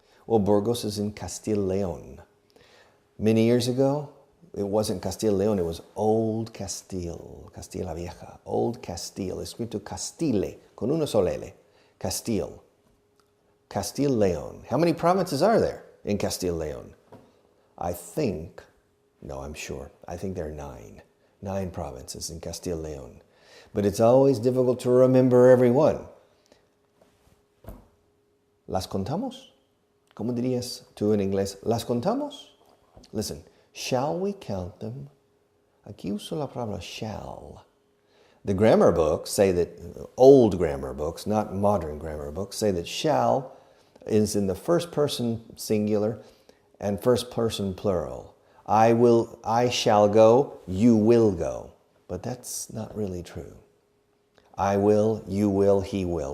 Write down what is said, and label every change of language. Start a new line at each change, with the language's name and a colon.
English: Well, Burgos is in Castile-León. Many years ago, it wasn't Castile-León, it was Old Castile, Castilla la Vieja, Old Castile, escrito Castile, con una sola L, Castile, Castile-León. How many provinces are there in Castile-León? I'm sure, I think there are 9. 9 provinces in Castile-León. But it's always difficult to remember every one.
Spanish: ¿Las contamos? ¿Cómo dirías tú en inglés? ¿Las contamos? Listen, shall we count them? Aquí uso la palabra shall.
English: The grammar books say that, old grammar books, not modern grammar books, say that shall is in the first person singular and first person plural. I shall go, you will go. But that's not really true. I will, you will, he will.